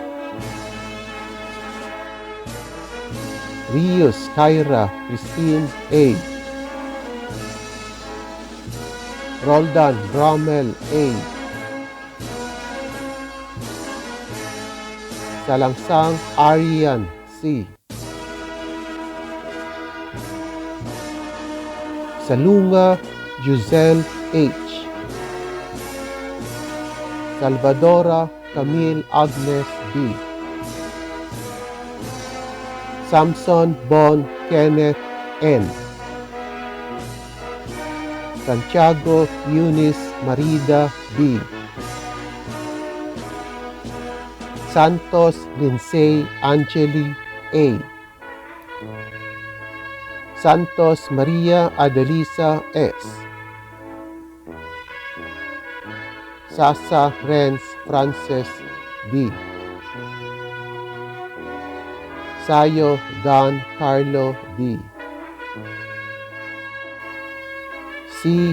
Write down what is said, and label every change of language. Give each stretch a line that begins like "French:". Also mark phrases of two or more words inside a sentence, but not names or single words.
English: Rios Kyra Christine A. Roldan Rommel A. Salangsang Arian C. Salunga Giselle H. Salvadora Camille Agnes B. Samson Bon Kenneth N. Santiago Eunice Marida B. Santos Lindsay Angeli A. Santos Maria Adelisa S. Sasa Renz Frances D. Sayo Don Carlo D. C.